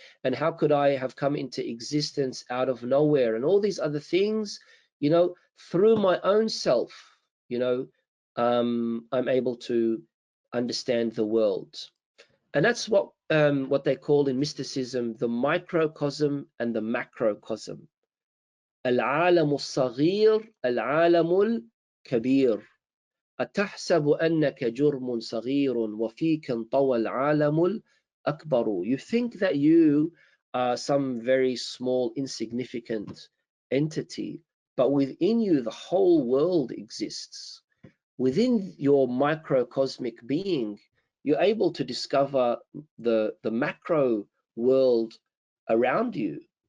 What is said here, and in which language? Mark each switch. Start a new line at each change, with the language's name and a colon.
English: And how could I have come into existence out of nowhere? And all these other things, you know, through my own self, you know, I'm able to understand the world. And that's what they call in mysticism the microcosm and the macrocosm.
Arabic: العالم الصغير العالم الكبير. أتحسب أنك جرم صغير وفيك انطوى العالم الأكبر.
English: You think that you are some very small, insignificant entity, but within you the whole world exists. Within your microcosmic being, you're able to discover the macro world around you.